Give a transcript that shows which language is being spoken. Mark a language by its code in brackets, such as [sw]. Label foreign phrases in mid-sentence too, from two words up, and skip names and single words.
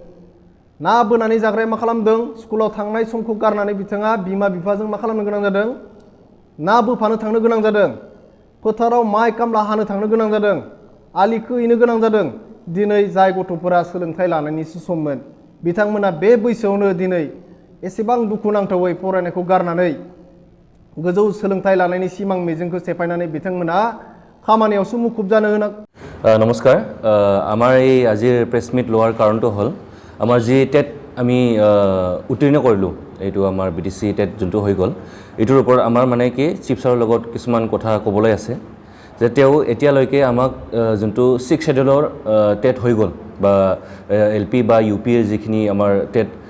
[brx] ना बोनानै जाग्राया मा खालामदों स्कुलाव थांनाय समखौ गारनानै बिथाङा बिमा बिफाजों मा खालामनो गोनां जादों ना बोफानो थांनो गोनां जादों फोथाराव माइ खामला हानो थांनो गोनां जादों आलि खोहैनो गोनां जादों दिनै जाय गथ'फोरा सोलोंथाइ लानायनिसो सममोन बिथांमोना बे बैसोआवनो दिनै एसेबां दुखुनांथावै फरायनायखौ गारनानै गोजौ सोलोंथाइ लानायनि सिमां मिजिंखौ सेफायनानै बिथांमोना खामानियावसो मुखुब जानो गोनां [as] নমস্কাৰ আমাৰ এই আজিৰ [en] press meet [as] লোৱাৰ কাৰণটো হ'ল আমাৰ যি টেট আমি উত্তীৰ্ণ কৰিলোঁ এইটো আমাৰ BTC টেট যোনটো হৈ গ'ল এইটোৰ ওপৰত আমাৰ মানে কি [en] chief sir [as] লগত কিছুমান কথা ক'বলৈ আছে যে তেওঁ এতিয়ালৈকে আমাক যোনটো 6 শেডিউলৰ টেট হৈ গ'ল বা LP বা UP যিখিনি আমাৰ টেট